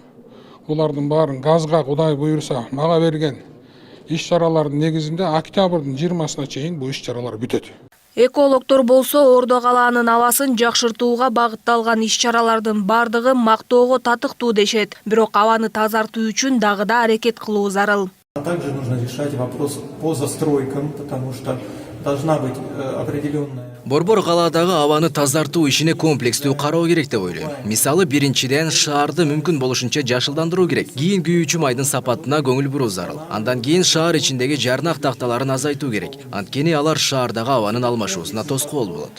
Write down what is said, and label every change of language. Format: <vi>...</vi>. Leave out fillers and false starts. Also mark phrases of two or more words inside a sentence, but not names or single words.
<ky>Булардын баарын газга Кудай буйруса мага берген иш-чаралардын негизинде октябрдын 20-сына чейин бул иш-чаралар бүтөт. Экологдор болсо Ордо калаанын абасын жакшыртууга багытталган иш-чаралардын бардыгы мактоого татыктуу дешет. Бирок абаны тазартуу үчүн дагы да аракет кылуу зарыл.</ky> <ru>Также нужно решать вопрос по застройкам, потому что должна быть определенная.</ru> <ky>Борбор калаадагы абаны тазартуу ишине комплекстүү кароо керек деп ойлойм. Мисалы, биринчиден шаарды мүмкүн болушунча жашылдандыруу керек. Кийин күйүүчү майдын сапатына көңүл буруу зарыл. Андан кийин шаар ичиндеги жарнак такталарын азайтуу керек. Анткени алар шаардагы абанын алмашуусуна тоскоол болот.</ky>